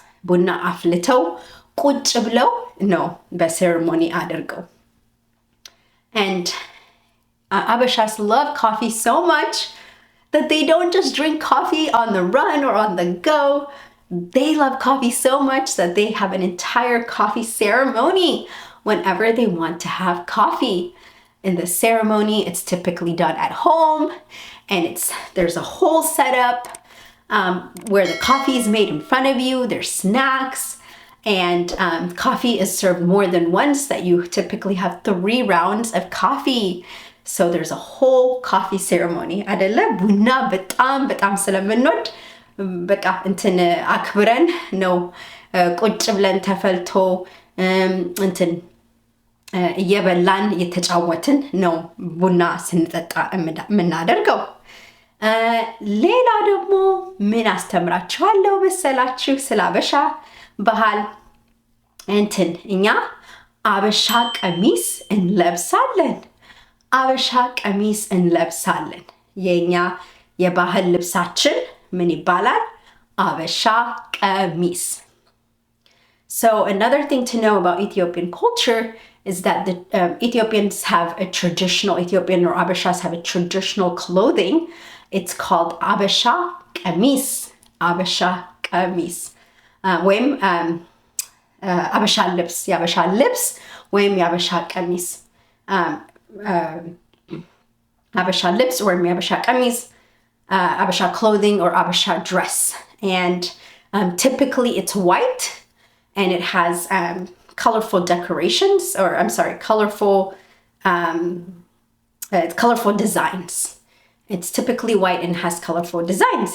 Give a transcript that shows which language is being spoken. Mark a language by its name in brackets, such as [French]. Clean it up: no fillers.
[Amharic] ቡና አፍልተው ቁጭ ብለው ነው በሴሬሞኒ አድርገው። [English] And Abashas love coffee so much that they don't just drink coffee on the run or on the go. They love coffee so much that they have an entire coffee ceremony whenever they want to have coffee. In the ceremony, it's typically done at home and there's a whole setup where the coffee is made in front of you. There's snacks and coffee is served more than once, that you typically have 3 rounds of coffee. So there's a whole coffee ceremony. [Amharic] አደለ ቡና በጣም ስለምንወድ በቃ እንትን አክብረን ነው ቁጭ ብለን ተፈልቶ እንትን እየበላን እየተጫወትን ነው ቡና ስንጠጣ የምናደርገው። ሌላ ደግሞ ምን አስተምራችኋለሁ መሰላችሁ? ስለ አበሻ ባህል እንትን እኛ አበሻ ቀሚስ እንለብሳለን። አበሻ ቀሚስ እንለብሳለን። የኛ የባህል ልብሳችን ምን ይባላል? [English] አበሻ ቀሚስ። So another thing to know about Ethiopian culture is that the Ethiopians have a traditional, Ethiopian or Abashas have a traditional clothing. It's called Abasha Qamis. Abasha Qamis. [Amharic] ወይም አበሻ ልብስ የአበሻ ልብስ ወይም የአበሻ ቀሚስ አበሻ ልብስ ወይም የአበሻ ቀሚስ [English] Abasha clothing or Abasha dress. And typically it's white and it has colorful decorations, or I'm sorry, colorful designs. It's typically white and has colorful designs.